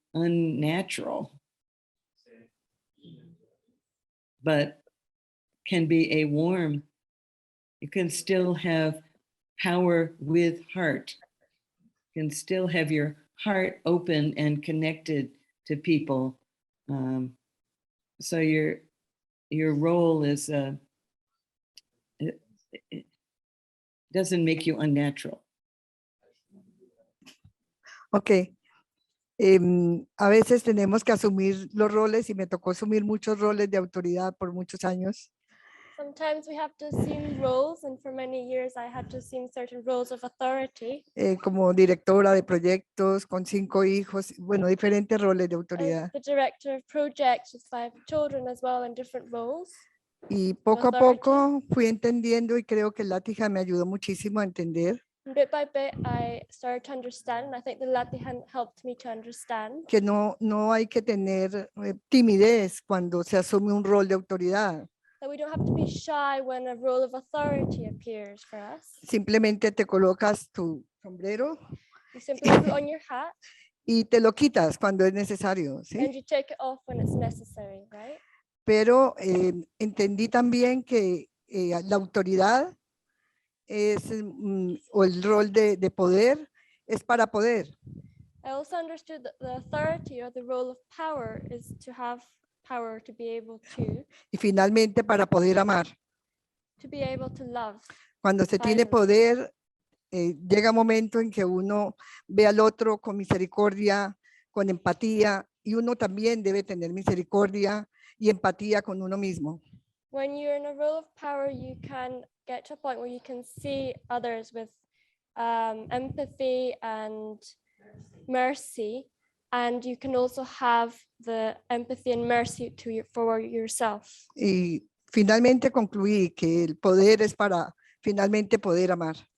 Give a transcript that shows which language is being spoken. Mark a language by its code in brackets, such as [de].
[en] unnatural, but can be a warm, you can still have power with heart, you can still have your heart open and connected to people. So your role is, it doesn't make you unnatural. Ok. [es] A veces tenemos que asumir los roles y me tocó asumir muchos roles de autoridad por muchos años. [en] Sometimes we have to assume roles, and for many years I had to assume certain roles of authority. [es] Como directora de proyectos con 5 hijos, bueno, diferentes roles de autoridad. [en] As the director of projects with 5 children as well in different roles. [es] Y poco a [en] authority. [es] poco fui entendiendo y creo que Latija me ayudó muchísimo a entender [en] And bit by bit I started to understand, and I think the Latihan helped me to understand [es] que no hay que tener timidez cuando se asume un rol de autoridad. [en] that we don't have to be shy when a role of authority appears for us. [es] Simplemente te colocas tu sombrero [en] You simply put on your hat [es] y te lo quitas cuando es necesario, ¿sí? [en] and you take it off when it's necessary, right? [es] Pero entendí también que la autoridad es, o el rol de poder es para poder. [en] I also understood that the authority or the role of power is to have power to be able [es] Y finalmente para poder amar. [en] to love. [es] Cuando se tiene [en] Finally. [es] poder, llega un momento en que uno ve al otro con misericordia, con empatía, y uno también debe tener misericordia y empatía con uno mismo. [en] When you're in a role of power, you can get to a point where you can see others with empathy and mercy, and you can also have the empathy and mercy for yourself. [es] Y finalmente concluí que el poder es para finalmente poder amar.